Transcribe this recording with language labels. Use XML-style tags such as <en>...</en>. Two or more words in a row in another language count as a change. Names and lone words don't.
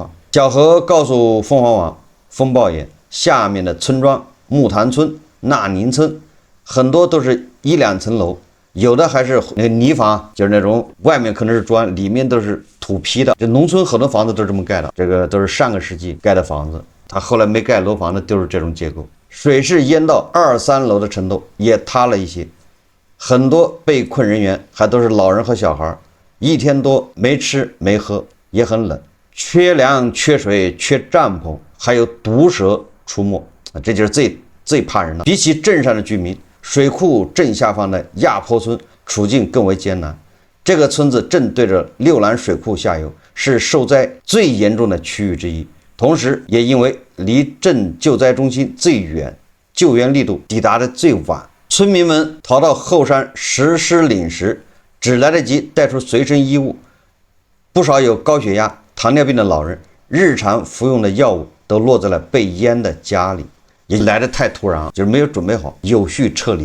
<zh>小何告訴鳳凰網，風暴眼下面的村莊木潭村、納寧村，很多都是1、2層樓，有的還是那個泥房，就是那種外面可能是磚，裡面都是土坯的。這農村很多房子都這麼蓋的，這個都是上個世紀蓋的房子，他後來沒蓋樓房的都是這種結構。水勢淹到2、3 樓的程度，也塌了一些。很多被困人員還都是老人和小孩，1天多沒吃沒喝，也很冷，缺糧缺水缺帳篷，還有毒蛇出沒，這就是最怕人的。比起鎮上的居民，水庫正下方的亞坡村處境更為艱難。這個村子正對着六蘭水庫下游，是受災最嚴重的區域之一，同時也因為離鎮救災中心最遠，救援力度抵達的最晚。村民們逃到後山石獅嶺時，只來得及帶出隨身衣物，不少有高血壓、糖尿病的老人，日常服用的藥物都落在了被淹的家裡，也來得太突然，就是沒有準備好，有序撤離。</zh>